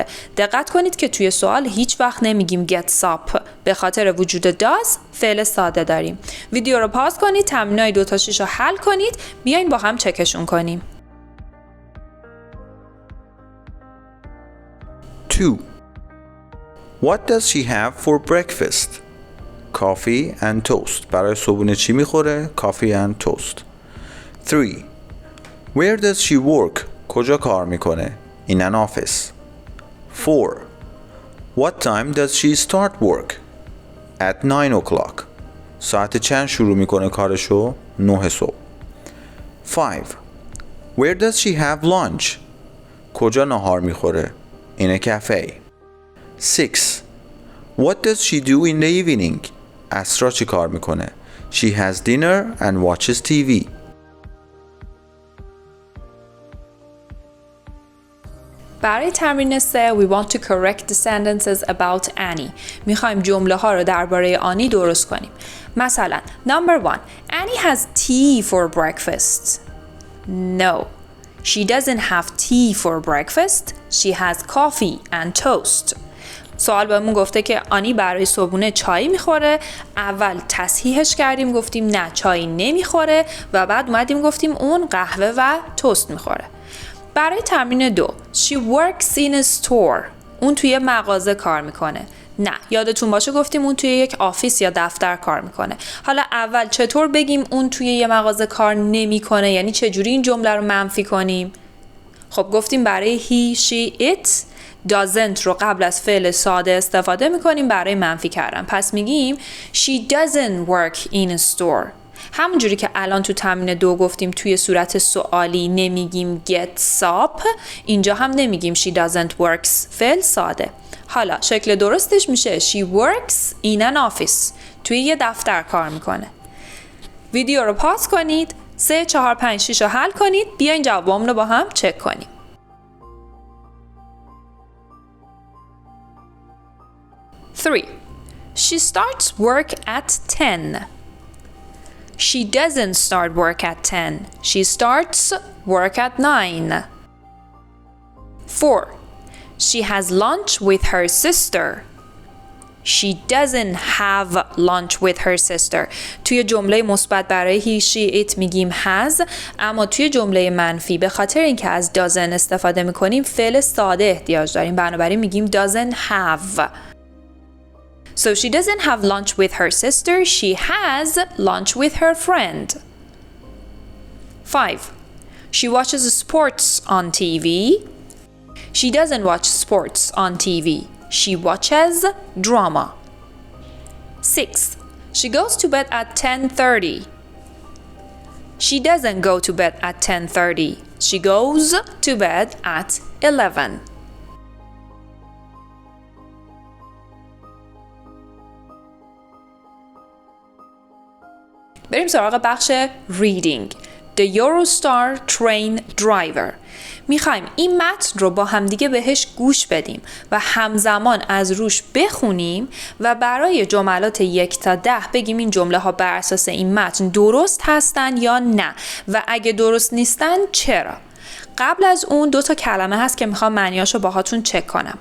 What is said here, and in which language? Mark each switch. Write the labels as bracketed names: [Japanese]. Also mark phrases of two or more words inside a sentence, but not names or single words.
[Persian] دقت کنید که توی سوال هیچ وقت نمیگیم [English] gets up [Persian] به خاطر وجود does فعل ساده داریم. ویدیو رو پاس کنید، تمرینای 2 تا 6 رو حل کنید، بیاین با هم چکشون کنیم. [English] 2. What does she have for breakfast? Coffee and toast. [Persian] برای صبحونه چی میخوره؟ [English] Coffee and toast. 3. Where does she work? [Persian] کجا کار میکنه؟ [English] In an office. [Persian] 4. [English] What time does she start work? At 9 o'clock. [Persian] ساعت چند شروع میکنه کارشو؟ 9 صبح. 5. [English] Where does she have lunch? [Persian] کجا نهار میخوره؟ [English] In a cafe. 6. What does she do in the evening? [Persian] عصرا چی کار میکنه؟ [English] She has dinner and watches TV. [Persian] برای تمرین [English] 3 we want to correct the sentences about Annie. [Persian] میخوایم جمله ها رو درباره آنی درست کنیم. [English] مثلا number 1 Annie has tea for breakfast. No. She doesn't have tea for breakfast. She has coffee and toast. [Persian] سوال بهمون گفته که آنی برای صبحونه چای میخوره. اول تصحیحش کردیم گفتیم نه چای نمیخوره و بعد اومدیم گفتیم اون قهوه و توست میخوره. برای تمرین [English] 2 She works in a store. [Persian] اون توی مغازه کار میکنه. نه یادتون باشه گفتیم اون توی یک آفیس یا دفتر کار میکنه. حالا اول چطور بگیم اون توی یه مغازه کار نمیکنه؟ یعنی چجوری این جمله رو منفی کنیم؟ خب گفتیم برای [English] he, she, it doesn't [Persian] رو قبل از فعل ساده استفاده میکنیم برای منفی کردن. پس میگیم [English] she doesn't work in a store. [Persian] همونجوری که الان تو تمرین 2 گفتیم توی صورت سوالی نمیگیم [English] gets up، [Persian] اینجا هم نمیگیم [English] she doesn't works. [Persian] فعل ساده. حالا شکل درستش میشه [English] she works in an office. [Persian] توی یه دفتر کار میکنه. ویدیو رو پاس کنید، 3 4 5 6 رو حل کنید، بیاین جوابمون رو با هم چک کنیم. [English] 3. She starts work at 10. She doesn't start work at 10. She starts work at 9. 4. She has lunch with her sister. She doesn't have lunch with her sister. [Persian] توی جمله مثبت برای [English] he, she, it [Persian] میگیم has، اما توی جمله منفی به خاطر اینکه از doesn't استفاده میکنیم فعل ساده احتیاج داریم، بنابراین میگیم [English] doesn't have. So she doesn't have lunch with her sister. She has lunch with her friend. 5. She watches sports on TV. She doesn't watch sports on TV. She watches drama. 6. She goes to bed at 10:30. She doesn't go to bed at 10:30. She goes to bed at 11. [Persian] بریم سراغ بخش reading. [English] The Eurostar train driver. [Persian] میخوایم این متن رو با همدیگه بهش گوش بدیم و همزمان از روش بخونیم و برای جملات 1 تا 10 بگیم این جمله ها بر اساس این متن درست هستن یا نه و اگه درست نیستن چرا. قبل از اون 2 تا کلمه هست که میخوام معنیاشو باهاتون چک کنم.